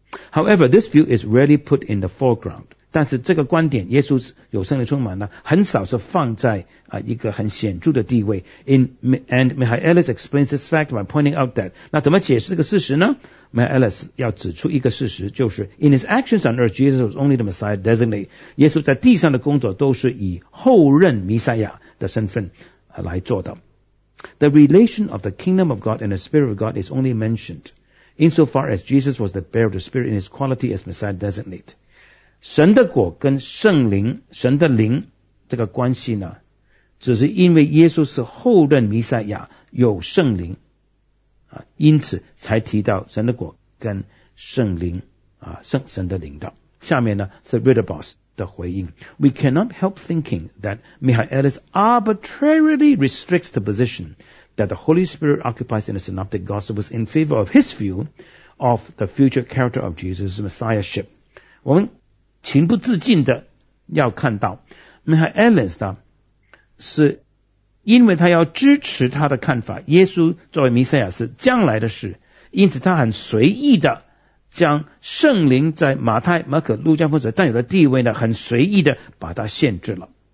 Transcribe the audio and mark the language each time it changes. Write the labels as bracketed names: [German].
[English] However, this view is rarely put in the foreground. [Chinese] 但是这个观点，耶稣有圣灵充满呢，很少是放在一个很显著的地位。 [English] And Michaelis explains this fact by pointing out that [Chinese] 那怎么解释这个事实呢 ？Michaelis 要指出一个事实，就是 [English] In his actions on earth, Jesus was only the Messiah designate. [Chinese] 耶稣在地上的工作都是以后任弥赛亚的身份来做的。 [English] The relation of the kingdom of God and the Spirit of God is only mentioned. Insofar as Jesus was the bearer of the Spirit in his quality as Messiah designate. [Chinese] 神的果跟圣灵神的灵这个关系呢只是因为耶稣是后任弥赛亚有圣灵因此才提到神的果跟圣灵神的灵道。下面呢是 Ritterboss 的回应。 [English] We cannot help thinking that Michaelis arbitrarily restricts the position. That the Holy Spirit occupies in the Synoptic Gospel was in favor of his view of the future character of Jesus' Messiahship. [Chinese] 我们情不自禁的要看到 Michaelis 呢，是因为他要支持他的看法，耶稣作为弥赛亚是将来的事，因此他很随意的将圣灵在马太、马可、路加福音所占有的地位呢，很随意的把它限制了。